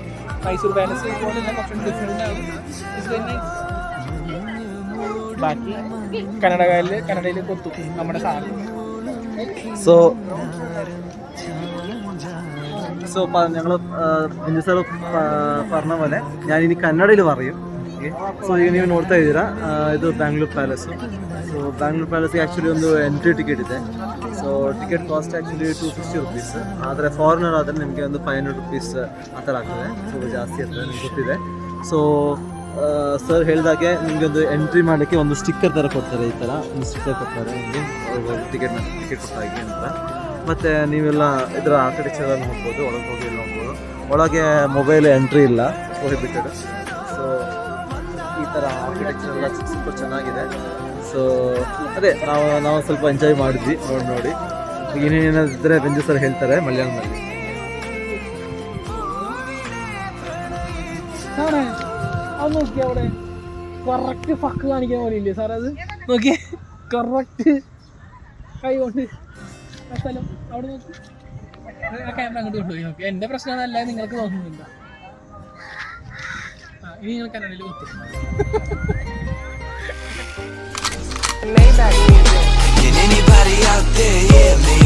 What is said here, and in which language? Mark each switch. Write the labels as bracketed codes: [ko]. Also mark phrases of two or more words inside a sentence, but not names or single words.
[ml] മൈസൂർ പാലസ് പോലെ തന്നെ കുറച്ചും ഡിഫറെൻ്റ് ആണ്. ബാക്കി കന്നഡയിൽ കൊത്തു നമ്മുടെ സാധനം. സോ ഞങ്ങൾ ബിന്ദു സാർ പറഞ്ഞ പോലെ ഞാനിനി കന്നഡയിൽ പറയും. [kn] ಸೊ ಈಗ ನೀವು ನೋಡ್ತಾ ಇದ್ದೀರಾ, ಇದು ಬ್ಯಾಂಗ್ಳೂರ್ ಪ್ಯಾಲೇಸು. ಸೊ ಬ್ಯಾಂಗ್ಳೂರ್ ಪ್ಯಾಲೇಸ್ಗೆ ಆ್ಯಕ್ಚುಲಿ ಒಂದು [en] entry ticket [kn] ಇದೆ. ಸೊ [en] ticket cost actually [kn] 250 ರುಪೀಸ್. ಆದರೆ ಫಾರಿನರ್ ಆದರೆ ನಿಮಗೆ ಒಂದು 500 ರುಪೀಸ್ ಆ ಥರ ಆಗ್ತದೆ. ಸೊ ಜಾಸ್ತಿ ಇರ್ತದೆ, ನಿಮ್ಗೆ ಗೊತ್ತಿದೆ. ಸೊ ಸರ್ ಹೇಳಿದಾಗೆ ನಿಮಗೆ ಒಂದು ಎಂಟ್ರಿ ಮಾಡಲಿಕ್ಕೆ ಒಂದು ಸ್ಟಿಕ್ಕರ್ ಥರ ಕೊಡ್ತಾರೆ. ಈ ಥರ ಒಂದು ಸ್ಟಿಕ್ಕರ್ ಕೊಡ್ತಾರೆ ನಿಮಗೆ ಟಿಕೆಟ್ ಕೊಟ್ಟಾಗಿ ಅಂತ. ಮತ್ತು ನೀವೆಲ್ಲ ಇದರ ಆರ್ಕಿಟೆಕ್ಚರ್ ನೋಡ್ಬೋದು, ಒಳಗೆ ಹೋಗಿ ಎಲ್ಲ ನೋಡ್ಬೋದು. ಒಳಗೆ ಮೊಬೈಲ್ ಎಂಟ್ರಿ ಇಲ್ಲ, ಪ್ರೊಹಿಬಿಟೆಡ್. ಸೊ ಈ ಥರ ಆರ್ಕಿಟೆಕ್ಚರ್ ಎಲ್ಲ ಸ್ವಲ್ಪ ಚೆನ್ನಾಗಿದೆ. ಸೊ ಅದೇ ನಾವು ಸ್ವಲ್ಪ ಎಂಜಾಯ್ ಮಾಡಿದ್ವಿ ನೋಡಿ. ಏನೇನಿದ್ರೆ ಬೆಂಜು ಸರ್ ಹೇಳ್ತಾರೆ ಮಲಯಾಳಂದಲ್ಲಿ. [ml] അത് നോക്കി അവിടെ കറക്റ്റ് ഫക്ക് കാണിക്കാൻ പോലില്ലേ സാർ? അത് നോക്കി കറക്റ്റ് കൈ കൊണ്ട് ആ സ്ഥലം അവിടെ നോക്കി. ആ ക്യാമറ അങ്ങോട്ട് കൊണ്ടുപോയി നോക്കി. എൻ്റെ പ്രശ്നം അതല്ല, നിങ്ങൾക്ക് നോക്കുന്നില്ല. ഇനി നിങ്ങൾ കന്നഡയിൽ കൊത്തു. [en] Can anybody out there hear me?